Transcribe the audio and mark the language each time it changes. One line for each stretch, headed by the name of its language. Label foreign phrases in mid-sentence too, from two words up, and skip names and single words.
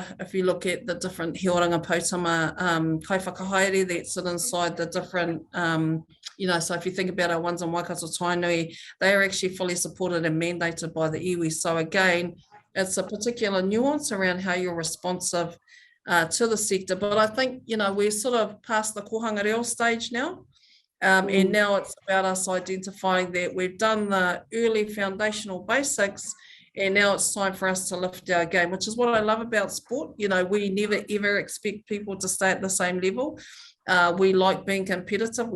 English: If you look at the different
Māori: He Oranga Pautama kai whakahaere
English: that sit inside the different, so if you think about our ones in Waikato Tainui, they are actually fully supported and mandated by the iwi. So again, it's a particular nuance around how you're responsive to the sector. But I think, we're sort of past the
Māori: kohanga reo
English: stage now. And now it's about us identifying that we've done the early foundational basics, and now it's time for us to lift our game, which is what I love about sport. We never, ever expect people to stay at the same level. We like being competitive.